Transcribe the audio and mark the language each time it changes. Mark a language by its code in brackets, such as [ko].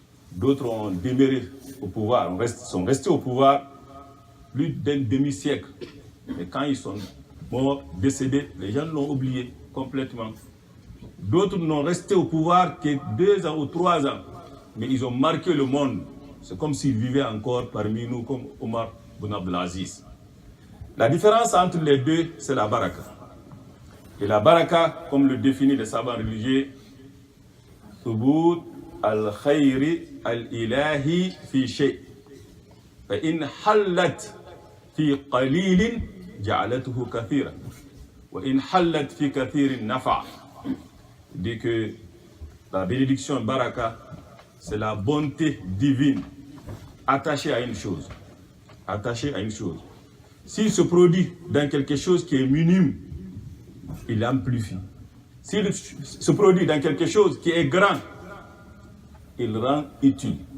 [fr] D'autres ont demeuré au pouvoir, sont restés au pouvoir plus d'un demi-siècle. Mais quand ils sont morts, décédés, les gens l'ont oublié complètement. D'autres n'ont resté au pouvoir que 2 ans ou 3 ans. Mais ils ont marqué le monde. C'est comme s'ils vivaient encore parmi nous, comme Omar ibn Abdelaziz. La différence entre les deux, c'est la baraka. Et la baraka, comme le définit les savants religieux, [ar] ثبوت الخير الإلهي في شيء فإن حلت في قليل جعلته كثيرا وإن حلت في كثير نفع. [fr] Dit que la bénédiction baraka, c'est la bonté divine attachée à une chose. Attachée à une chose. S'il se produit dans quelque chose qui est minime, il amplifie. S'il se produit dans quelque chose qui est grand, il le rend utile.